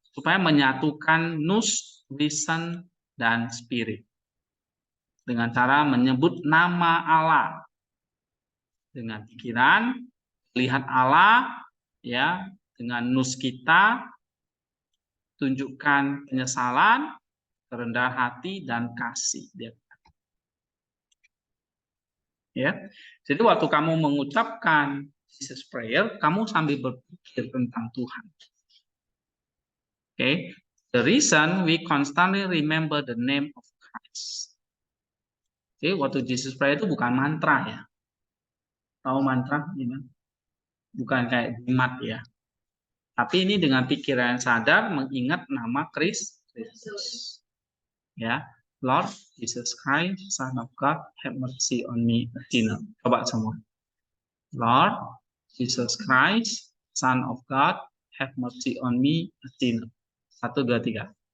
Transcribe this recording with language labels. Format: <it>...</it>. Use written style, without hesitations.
<id>Supaya menyatukan nus, reason, dan spirit dengan cara menyebut nama Allah dengan pikiran, lihat Allah, ya, dengan nus kita, tunjukkan penyesalan, kerendahan hati, dan kasih. Ya, jadi waktu kamu mengucapkan Jesus prayer, kamu sambil berpikir tentang Tuhan.</id> <en>Okay, the reason we constantly remember the name of Christ.</en> <id>Jadi waktu Jesus prayer itu bukan mantra ya. Tahu mantra gimana? Bukan kayak jimat ya. Tapi ini dengan pikiran sadar mengingat nama Kristus.</id> <en>Ya, Lord Jesus Christ, Son of God, have mercy on me, a sinner.</en> <id>Coba semua.</id> <en>Lord Jesus Christ, Son of God, have mercy on me, a sinner. 1, 2, 3.</en>